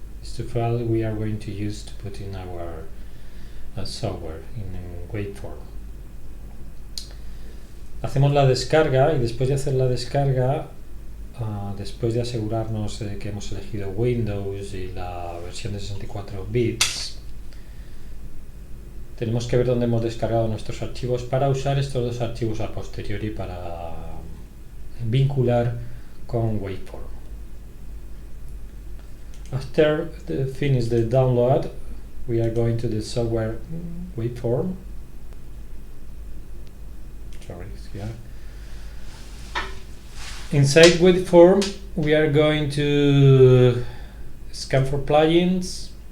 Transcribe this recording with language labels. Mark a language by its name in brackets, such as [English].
[English] These two files we are going to use to put in our software in Waveform. [Spanish] Hacemos la descarga y después de hacer la descarga, después de asegurarnos de que hemos elegido Windows y la versión de 64 bits, tenemos que ver dónde hemos descargado nuestros archivos para usar estos dos archivos a posteriori para vincular con Waveform. [English] After finish the download, we are going to the software Waveform. Sorry, here. Inside Waveform, we are going to scan for plugins.